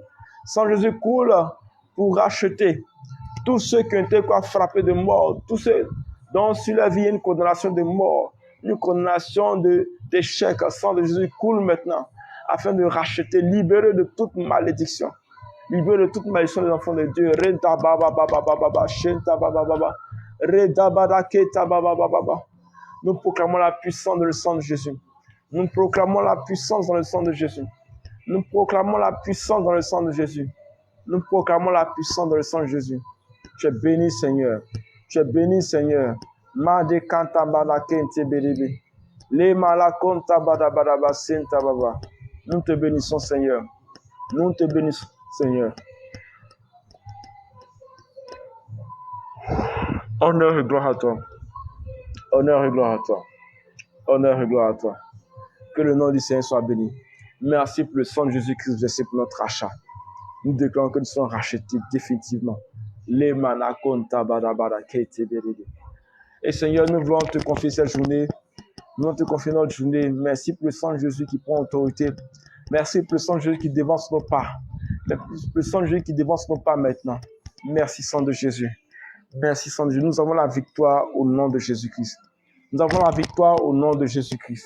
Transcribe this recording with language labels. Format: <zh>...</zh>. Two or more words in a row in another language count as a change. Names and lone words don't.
<fr>Sang de Jésus coule pour racheter tous ceux qui ont été frappés de mort, tous ceux dont sur la vie il y a une condamnation de mort, une condamnation d'échec. Sang de Jésus coule maintenant afin de racheter, libérer de toute malédiction. Libère de toute malédiction des enfants de Dieu. Reda baba baba baba, shenta baba baba. Reda bada keta baba baba. Nous proclamons la puissance dans le sang de Jésus. Nous proclamons la puissance dans le sang de Jésus. Nous proclamons la puissance dans le sang de Jésus. Nous proclamons la puissance dans le sang de Jésus. Tu es béni, Seigneur. Tu es béni, Seigneur. Made kanta bada kente beribi. Le malakonta bada bada basenta baba. Nous te bénissons, Seigneur. Nous te bénissons, Seigneur. Honneur et gloire à toi. Honneur et gloire à toi. Honneur et gloire à toi. Que le nom du Seigneur soit béni. Merci pour le sang de Jésus-Christ versé pour notre achat. Nous déclarons que nous sommes rachetés définitivement. Les manakonta badabada kete berede. Et Seigneur, nous voulons te confier cette journée. Nous voulons te confier notre journée. Merci pour le sang de Jésus qui prend autorité. Merci pour le sang de Jésus qui dévance nos pas. Le sang de Jésus qui dévance nos pas maintenant. Merci, sang de Jésus. Merci, sang de Jésus. Nous avons la victoire au nom de Jésus-Christ. Nous avons la victoire au nom de Jésus-Christ.</fr>